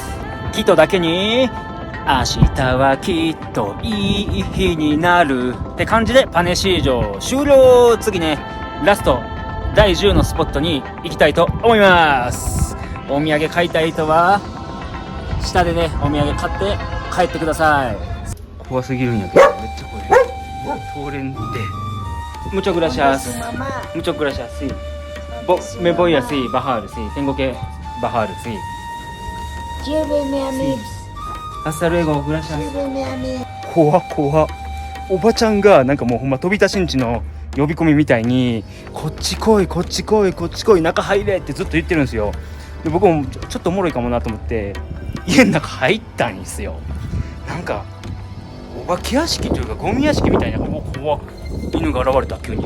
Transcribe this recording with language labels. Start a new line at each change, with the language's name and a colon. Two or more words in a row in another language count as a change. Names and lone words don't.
Japanese: キトだけに明日はきっといい日になるって感じでパネシージョ終了。次ねラスト第10のスポットに行きたいと思います。お土産買いたい人は下でねお土産買って帰ってください。怖すぎるんやけどめっちゃ怖い。通れんで
Spanish: Muchas gracias. Muchas gracias, sí. Me voy así, bajar, sí. Tengo que bajar, sí. Lléveme a mí. Hasta luego, gracias. Lléveme a mí.
Japanese: 怖っ。おばちゃんがなんかもうほんま飛び出しんちの呼び込みみたいにこっち来い中入れってずっと言ってるんですよ。で僕もちょっとおもろいかもなと思って家の中入ったんですよ。なんかお化け屋敷というかゴミ屋敷みたいな、怖っ、犬が現れた急に。